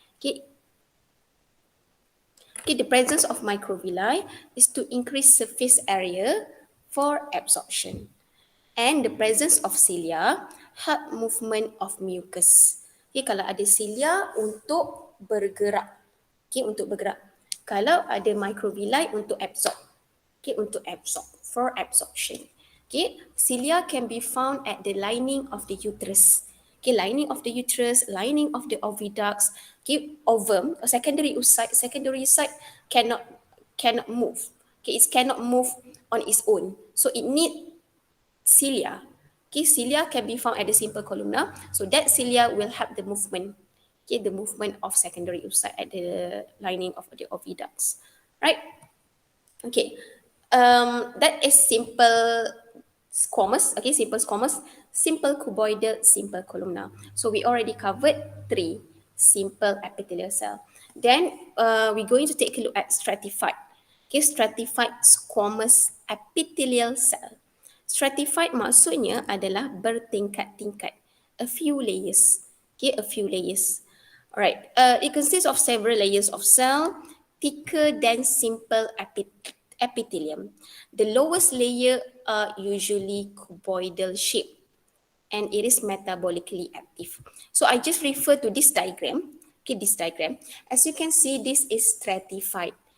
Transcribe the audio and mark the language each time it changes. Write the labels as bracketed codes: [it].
[en] Okay, the presence of microvilli is to increase surface area for absorption. And the presence of cilia help movement of mucus. [id] Okay, kalau ada cilia untuk bergerak. Okay, untuk bergerak. Kalau ada microvilli untuk absorb. [en] Okay, [id] untuk absorb, [en] for absorption. Okay, cilia can be found at the lining of the uterus. Okay, lining of the uterus, lining of the oviducts. Okay, ovum, a secondary site cannot move. Okay, it cannot move on its own. So it need cilia. Okay, cilia can be found at the simple columna. So that cilia will help the movement. Okay, the movement of secondary oocyte at the lining of the oviducts. Right? Okay. That is simple squamous. Okay, simple squamous, simple cuboidal, simple columnar. So we already covered 3 simple epithelial cell. Then we're going to take a look at stratified. Okay, stratified squamous epithelial cell. [id] Stratified maksudnya adalah bertingkat-tingkat, [en] a few layers. Okay, a few layers. Alright, it consists of several layers of cell, thicker than simple epithelium. The lowest layer are usually cuboidal shape and it is metabolically active. So I just refer to this diagram. Okay, this diagram. As you can see, this is stratified.